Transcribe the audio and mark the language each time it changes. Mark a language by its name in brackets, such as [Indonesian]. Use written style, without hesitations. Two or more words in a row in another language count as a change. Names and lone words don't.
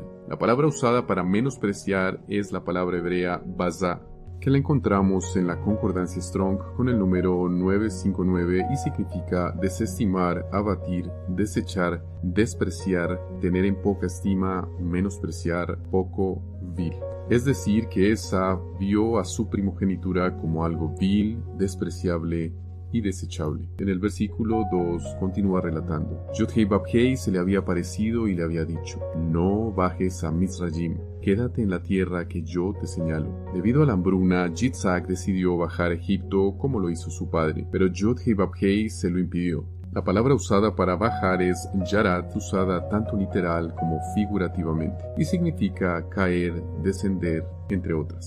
[Spanish] La palabra usada para menospreciar es la palabra hebrea bazá, que la encontramos en la concordancia Strong con el número 959 y significa desestimar, abatir, desechar, despreciar, tener en poca estima, menospreciar, poco, vil. Es decir, que Esab vio a su primogenitura como algo vil, despreciable y desechable. En el versículo 2 continúa relatando: Yod-Heh-Vav-Heh se le había aparecido y le había dicho: no bajes a Mizrayim, quédate en la tierra que yo te señalo. Debido a la hambruna, Yitzhak decidió bajar a Egipto como lo hizo su padre, pero Yod-Heh-Vav-Heh se lo impidió. La palabra usada para bajar es yarat, usada tanto literal como figurativamente, y significa caer, descender, entre otras.